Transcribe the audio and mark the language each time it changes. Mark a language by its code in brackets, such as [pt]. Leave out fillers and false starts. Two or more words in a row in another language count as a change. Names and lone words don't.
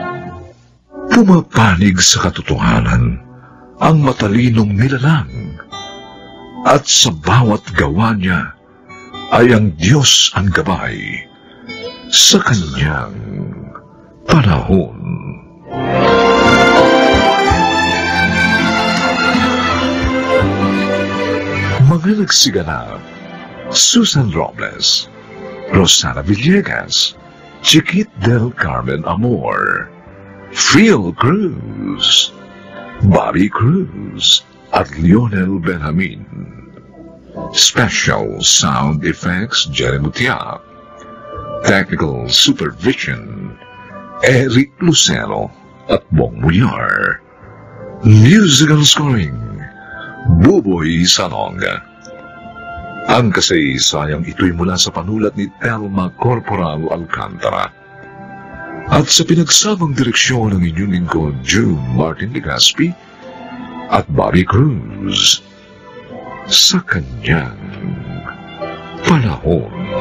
[tl] Pumapanig sa katotohanan ang matalinong nilalang At sa bawat gawa niya ay ang Diyos ang gabay sa kanyang panahon. Mga nagsiganap: Susan Robles, Rosana Villegas, Chiquit del Carmen Amor, Phil Cruz, Bobby Cruz, at Lionel Benjamin. [en] Special Sound Effects, Jerry Mutia. Technical Supervision, [tl] Eric Lucero at Bong Muyar. [en] Musical Scoring, Buboy Salong. [tl] Ang kasaysayang ito'y mula sa panulat ni Telma Corporal Alcantara. At sa pinagsamang direksyon ng inyong lingkod, June Martin Legaspi at Bobby Cruz, sa kanyang panahon.